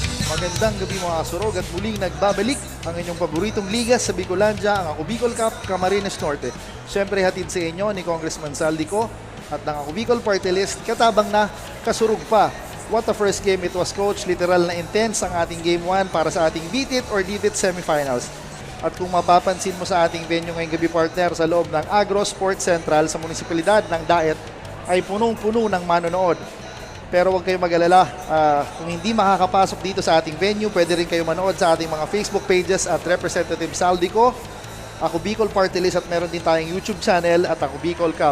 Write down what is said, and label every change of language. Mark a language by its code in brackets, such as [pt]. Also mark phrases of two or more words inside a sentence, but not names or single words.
[tl] Magandang gabi mga kasurog at muling nagbabalik ang inyong paboritong liga sa Bicolandia, ang Ako Bicol Cup, Camarines Norte. Siyempre hatid sa inyo ni Congressman Saldico at ng Ako Bicol Party List, [bik] katabang na kasurog pa. [en] What a first game it was, Coach. [tl] Literal na intense ang ating Game 1 para sa ating Beat It or Leave It semifinals. At kung mapapansin mo sa ating venue ngayong gabi, partner, sa loob ng Agro Sports Central sa munisipalidad ng Daet ay punong-puno ng manonood. Pero huwag kayong mag-alala, kung hindi makakapasok dito sa ating venue, pwede rin kayo manood sa ating mga [en] Facebook pages [tl] at Representative Saldico, Ako Bicol Party List, at meron din tayong [en] YouTube channel [tl] at Ako Bicol Cup.